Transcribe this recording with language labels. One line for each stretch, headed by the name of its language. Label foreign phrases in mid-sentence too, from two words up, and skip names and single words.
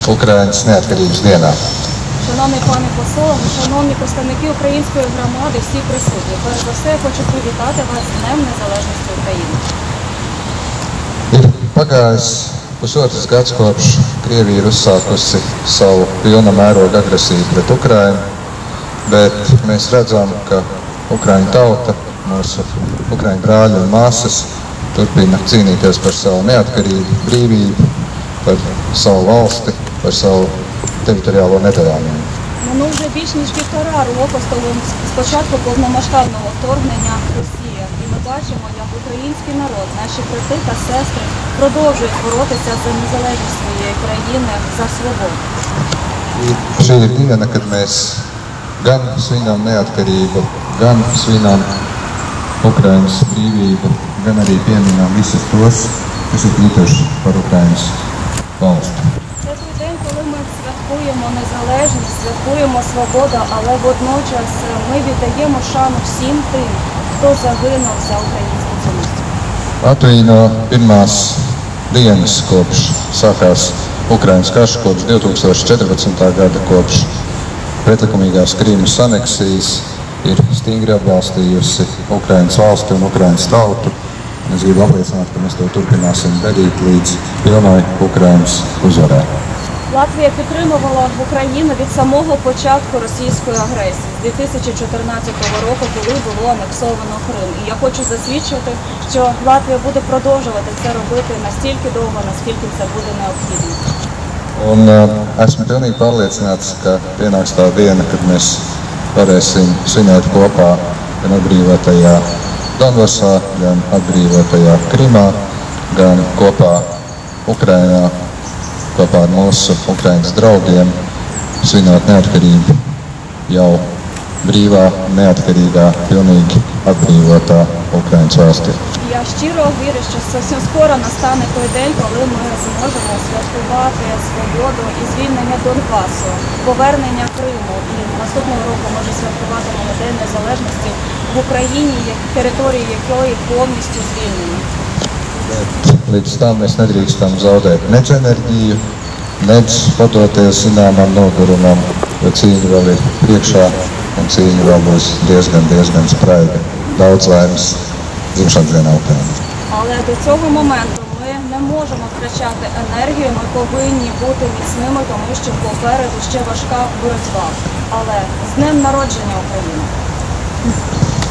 Latvian: Ukrainas neatkarības dienā.
Ukrainian: Шановний пане посол, шановні представники української громади, всі присутні. Перш за все, я хочу привітати вас з Днем Незалежності України.
Latvian: Ir pagājis pusotrs gads, kopš Krievija ir uzsākusi savu pilna mēroga agresiju pret Ukrainu, bet mēs redzam, ka Ukraiņu tauta, mūsu Ukraiņu brāļi un māsas turpina cīnīties par savu neatkarību, brīvību, par savu valsti, par savu
Ukrainian: територіальну недоламію. Минув вже більш ніж 1,5 року з початку повномасштабного вторгнення Росії. І ми бачимо, як український народ, наші брати та сестри продовжують боротися за незалежність своєї країни, за свободу.
Latvian: Šī ir diena, kad mēs gan svinām neatkarību, gan svinām Ukrainas brīvību, gan arī pieminām visus tos, kas ir cīnījuši par Ukrainas valsti.
Ukrainian: Святкуємо незалежність, святкуємо свободу, але водночас ми віддаємо шану всім тим, хто загинув за українську цінність.
Latvian: Latvija no pirmās dienas, kopš sākās Ukrainas karš, kopš 2014. gada, kopš pretlikumīgās Krīmas aneksijas, ir stingri atbalstījusi Ukrainas valsti un Ukrainas tautu. Es gribu apliecināt, ka mēs to turpināsim darīt līdz pilnai Ukrainas uzvarai.
Ukrainian: Латвія підтримувала Україну від самого початку російської агресії з 2014 року, коли було анексовано Крим. І я хочу засвідчити, що Латвія буде продовжувати це робити настільки довго, наскільки це буде необхідно.
Latvian: Un esmu pilnīgi pārliecināts, ka pienāks tā diena, kad mēs varēsim svinēt kopā gan atbrīvotajā Donbasā, gan atbrīvotajā Krimā, gan kopā Ukrainā, kopā ar mūsu Ukrainas draugiem, svinot neatkarību jau brīvā, neatkarīgā, pilnīgi atbrīvotā Ukrainas valstī.
Ukrainian: Я щиро вірю, що зовсім скоро настане той день, коли ми зможемо святкувати свободу і звільнення Донбасу, повернення Криму. І наступного року може святкуватимемо День Незалежності в Україні, території якої повністю звільнені.
Latvian: Līdz tam mēs nedrīkstam zaudēt nec enerģiju, nec padoties zināmam nogurumam, jo cīņa vēl ir priekšā un cīņa vēl būs diezgan spraiga. Daudz laimes dzimšanas dienā Ukrainā.
Ukrainian: Але до цього моменту ми не можемо втрачати енергію, ми повинні бути міцними, тому що попереду ще важка боротьба. Але з Днем народження України!